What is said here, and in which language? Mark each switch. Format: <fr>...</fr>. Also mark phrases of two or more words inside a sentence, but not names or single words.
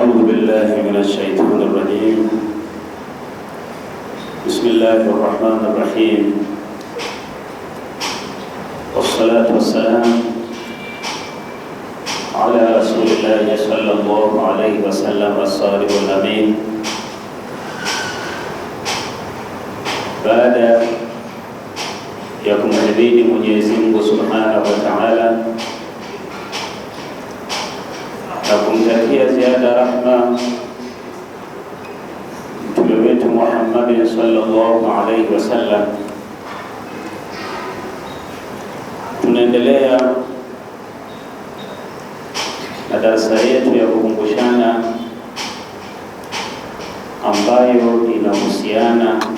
<ar>بالله من الشيطان الرجيم. بسم الله الرحمن الرحيم، والصلاة والسلام على رسول الله صلى الله عليه وسلم الصادق الأمين.</ar> <sw>Baada ya kumhimidi Mwenyezi Mungu</sw> <ar>سبحانه وتعالى</ar> <sw>na kumtakia ziada rahma mtume wetu Muhammad</sw> <ar>صلى الله عليه وسلم,</ar> <sw>tunaendelea na darasa yetu ya kukumbushana ambayo inahusiana</sw>